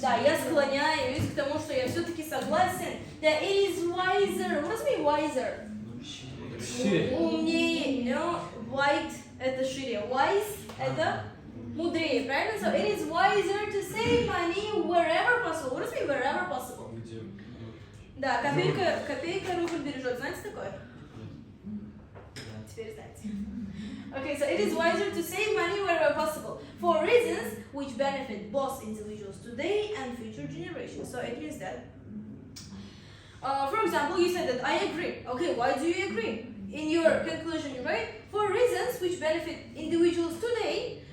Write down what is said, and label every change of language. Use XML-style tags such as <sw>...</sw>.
<ru>Да, я склоняюсь к тому, что я все-таки согласен.</ru> <en>That it is wiser. What does it mean wiser?</en> <ru>Шире. Умнее.</ru> <en>You know, wide</en> <ru>это шире. Wise это мудрее, правильно?</ru> <en>So it is wiser to save money wherever possible. What does it mean wherever possible?</en> <ru>Да, копейка рубль бережет. Знаете такое? Теперь знаете.</ru> <en>Okay, so it is wiser to save money wherever possible for reasons which benefit both individuals today and future generations. So it means that, for example, you said that I agree. Okay, why do you agree? In your conclusion, you write for reasons which benefit individuals today.</en>